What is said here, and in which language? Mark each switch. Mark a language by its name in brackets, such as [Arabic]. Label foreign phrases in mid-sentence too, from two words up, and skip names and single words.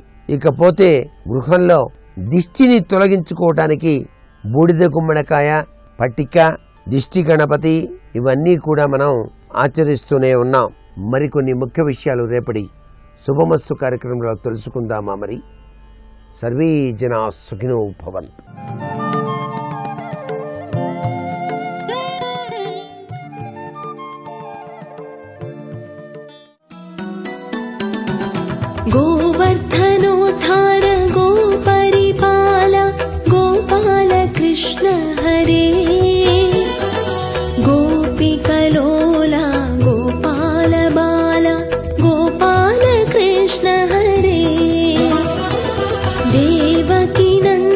[Telugu] ఇకపోతే గృహంలో దిష్టిని తొలగించుకోవటానికి బూడిద గుమ్మడికాయ, పట్టిక, దిష్టి గణపతి ఇవన్నీ కూడా మనం ఆచరిస్తూనే ఉన్నాం. మరికొన్ని ముఖ్య విషయాలు రేపటి శుభమస్తు కార్యక్రమంలో తెలుసుకుందామా? [Sanskrit] మరి సర్వే జనా సుఖినో భవంతు. गोवर्धनोद्धार गोपरिपाल गोपाल कृष्ण हरे गोपिकलोला गोपाल बाला गोपाल कृष्ण हरे देवकी